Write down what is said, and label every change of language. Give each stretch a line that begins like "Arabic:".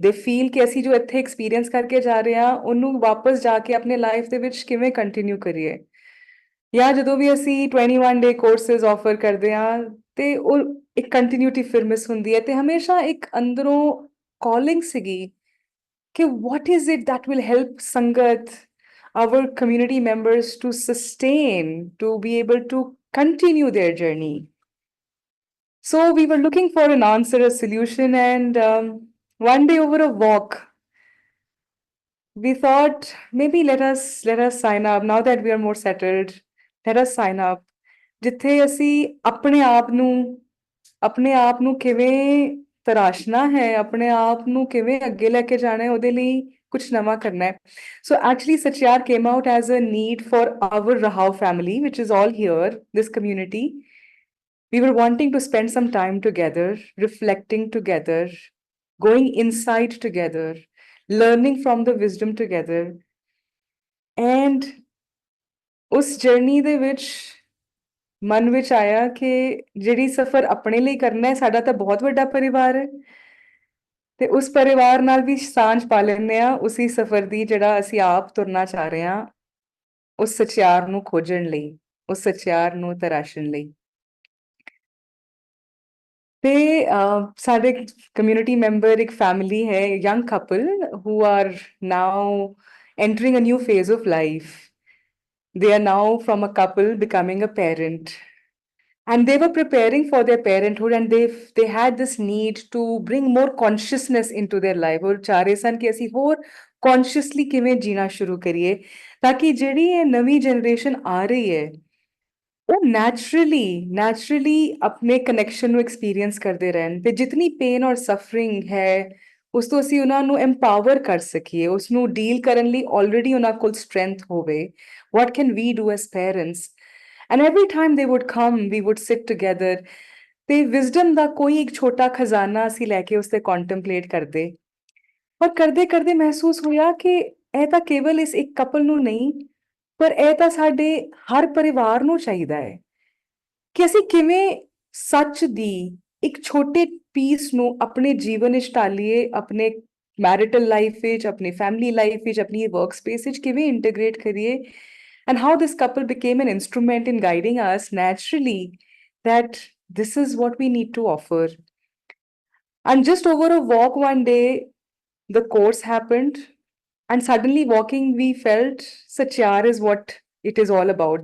English: They feel
Punjabi: ਕਿ ਅਸੀਂ ਜੋ ਇੱਥੇ ਐਕਸਪੀਰੀਅੰਸ ਕਰਕੇ ਜਾ ਰਹੇ ਹਾਂ ਉਹਨੂੰ ਵਾਪਸ ਜਾ ਕੇ ਆਪਣੇ ਲਾਈਫ ਦੇ ਵਿੱਚ ਕਿਵੇਂ ਕੰਟੀਨਿਊ ਕਰੀਏ ਜਾਂ ਜਦੋਂ ਵੀ ਅਸੀਂ 21 ਡੇ ਕੋਰਸਿਸ ਆਫਰ ਕਰਦੇ ਹਾਂ ਤੇ ਉਹ ਇੱਕ ਕੰਟੀਨਿਊਟੀ ਫਿਰ ਮਿਸ ਹੁੰਦੀ ਹੈ ਤੇ ਹਮੇਸ਼ਾ ਇੱਕ ਅੰਦਰੋਂ ਕਾਲਿੰਗ ਸੀਗੀ ਕਿ
English: what is it that will help Sangat, our community members to sustain, to be able to continue their journey. So we were looking for an answer, a solution, and one day over a walk, we thought maybe let us sign up now that we are more settled. Let us sign up.
Punjabi: ਜਿੱਥੇ ਅਸੀਂ ਆਪਣੇ ਆਪ ਨੂੰ ਕਿਵੇਂ ਤਰਾਸ਼ਣਾ ਹੈ ਆਪਣੇ ਆਪ ਨੂੰ ਕਿਵੇਂ ਅੱਗੇ ਲੈ ਕੇ ਜਾਣਾ ਹੈ ਉਹਦੇ ਲਈ ਕੁਝ ਨਵਾਂ ਕਰਨਾ ਹੈ
English: so actually Satyar came out as a need for our Rahao family which is all here this community. We were wanting to spend some time together, reflecting together, going inside together, learning from the wisdom together.
Punjabi: And ਉਸ journey ਦੇ ਵਿੱਚ ਮਨ ਵਿੱਚ ਆਇਆ ਕਿ ਜਿਹੜੀ ਸਫ਼ਰ ਆਪਣੇ ਲਈ ਕਰਨਾ ਹੈ ਸਾਡਾ ਤਾਂ ਬਹੁਤ ਵੱਡਾ ਪਰਿਵਾਰ ਹੈ ਤੇ ਉਸ ਪਰਿਵਾਰ ਨਾਲ ਵੀ ਸਾਂਝ ਪਾ ਲੈਂਦੇ ਆ ਉਸੇ ਸਫ਼ਰ ਦੀ ਜਿਹੜਾ ਅਸੀਂ ਆਪ ਤੁਰਨਾ ਚਾਹ ਰਹੇ ਹਾਂ ਉਸ ਸੱਚਿਆਰ ਨੂੰ ਖੋਜਣ ਲਈ ਉਸ ਸੱਚਿਆਰ ਨੂੰ ਤਰਾਸ਼ਣ ਲਈ ਤੇ ਸਾਡੇ ਕਮਿਊਨਿਟੀ ਮੈਂਬਰ ਇੱਕ ਫੈਮਿਲੀ ਹੈ young couple
English: who are now entering a new phase of life. They are now from a couple becoming a parent. And they were preparing for their parenthood and they had this need to bring more consciousness into their life
Punjabi: और ਚਾਹ ਰਹੇ ਸਨ ਕਿ ਅਸੀਂ ਹੋਰ consciously ਕਿਵੇਂ ਜੀਣਾ ਸ਼ੁਰੂ ਕਰੀਏ ਤਾਂ ਕਿ ਜਿਹੜੀ ਇਹ ਨਵੀਂ ਜਨਰੇਸ਼ਨ ਆ ਰਹੀ ਹੈ ਉਹ naturally अपने connection ਨੂੰ experience ਕਰਦੇ ਰਹਿਣ ਤੇ ਜਿਤਨੀ pain और suffering ਹੈ ਉਸ ਤੋਂ ਅਸੀਂ ਉਹਨਾਂ ਨੂੰ empower ਕਰ ਸਕੀਏ, ਉਸ ਨੂੰ ਡੀਲ ਕਰਨ ਲਈ already ਉਹਨਾਂ ਕੋਲ strength ਹੋਵੇ.
English: What can we do as parents? And every time they would come, we would sit together.
Punjabi: ਤੇ wisdom ਦਾ ਕੋਈ ਇੱਕ ਛੋਟਾ ਖਜ਼ਾਨਾ ਅਸੀਂ ਲੈ ਕੇ ਉਸ ਤੇ contemplate ਕਰਦੇ. ਪਰ ਕਰਦੇ ਕਰਦੇ ਮਹਿਸੂਸ ਹੋਇਆ ਕਿ ਇਹ ਤਾਂ ਕੇਵਲ ਇਸ ਇੱਕ ਕਪਲ ਨੂੰ ਨਹੀਂ, ਪਰ ਇਹ ਤਾਂ ਸਾਡੇ ਹਰ ਪਰਿਵਾਰ ਨੂੰ ਚਾਹੀਦਾ ਹੈ ਕਿ ਅਸੀਂ ਕਿਵੇਂ ਸੱਚ ਦੀ ਇੱਕ ਛੋਟੇ ਪੀਸ ਨੂੰ ਆਪਣੇ ਜੀਵਨ ਵਿੱਚ ਢਾਲੀਏ, ਆਪਣੇ ਮੈਰਿਟਲ ਲਾਈਫ ਵਿੱਚ, ਆਪਣੀ ਫੈਮਿਲੀ ਲਾਈਫ ਵਿੱਚ, ਆਪਣੀ ਵਰਕ ਸਪੇਸ ਵਿੱਚ ਕਿਵੇਂ ਇੰਟੀਗ੍ਰੇਟ ਕਰੀਏ.
English: And how this couple became an instrument in guiding us naturally that this is what we need to offer. And just over a walk one day, the course happened, and suddenly walking, we felt Satyar is what it is all about.